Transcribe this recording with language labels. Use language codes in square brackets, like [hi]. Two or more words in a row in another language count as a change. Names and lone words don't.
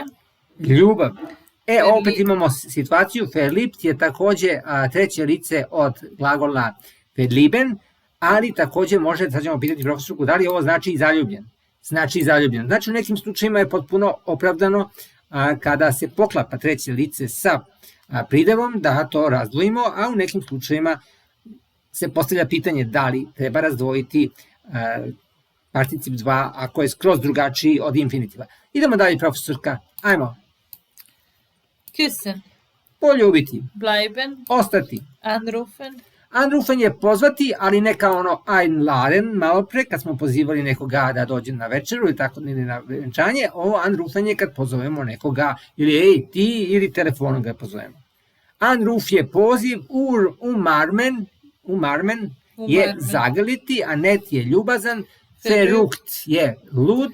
[sr] ljubav. Opet imamo situaciju, verliebt je takođe treće lice od glagola verlieben, ali takođe može, sad ćemo pitati profesorku, da li ovo znači i zaljubljen? Znači i zaljubljen. Znači u nekim slučajima je potpuno opravdano kada se poklapa treće lice sa pridevom, da to razdvojimo, a u nekim slučajima se postavlja pitanje da li treba razdvojiti particip 2 ako je skroz drugačiji od infinitiva. Idemo dalje, profesorka, ajmo. [de] küssen, [sr] Poljubiti, [de] bleiben, [sr] ostati. [de] anrufen, [sr] Anrufen je pozvati, ali ne kao ono einladen, malo pre, kad smo pozivali nekoga da dođe na večeru ili tako, ili na venčanje, ovo anrufen je kad pozovemo nekoga, ili ej, ti, ili telefonom ga pozovemo. Anruf je poziv, umarmen je zagrliti, a net je ljubazan, verrucht je lud,